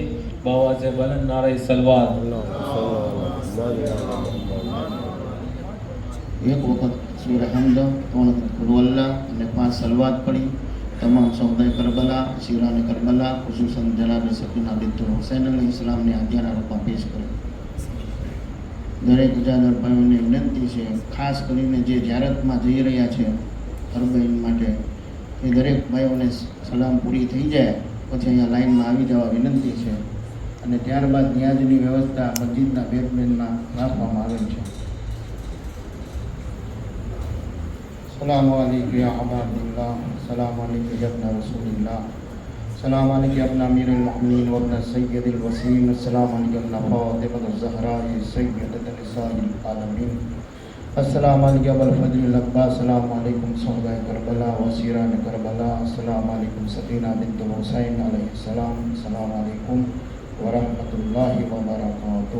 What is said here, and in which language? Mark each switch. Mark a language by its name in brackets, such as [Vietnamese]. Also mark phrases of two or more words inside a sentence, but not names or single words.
[Urdu] بابا سے بلند نعرہ صلوات. ایک وقت سورہ حمد، 3 قل اللہ نے 5 صلوات پڑھی. تمام شہداء کربلا، اسیران کربلا، خصوصاً جناب سکینہ بنت حسین علیہ السلام نے ہدیانہ روپا پیش કર્યો. [Gujarati] દરેક ઉજાગર ભાઈઓને વિનંતી છે, ખાસ કરીને જે ઝિયારતમાં જઈ રહ્યા છે અરબઈન માટે, એ દરેક ભાઈઓને સલામ પૂરી થઈ જાય પછી અહીંયા લાઈનમાં આવી જવા વિનંતી છે. અને ત્યારબાદ ન્યાજની વ્યવસ્થા મસ્જિદના બેઝમેન્ટમાં રાખવામાં આવેલ છે. [Arabic] السلام علیکم یا عباد اللہ، السلام علیکم یا ابن رسول اللہ، السلام علیکم یا ابن امیر المؤمنین و ابن سید الوسیم، السلام علیکم یا ابن فاطمہ الزہراء سیدۃ نساء العالمین، السلام علیکم یا ابا الفضل الاکبر، السلام علیکم شہداء کربلا و اسیران کربلا، السلام علیکم سکینہ بنت حسین علیہ السلام، السلام علیکم ورحمۃ اللہ وبرکاتہ.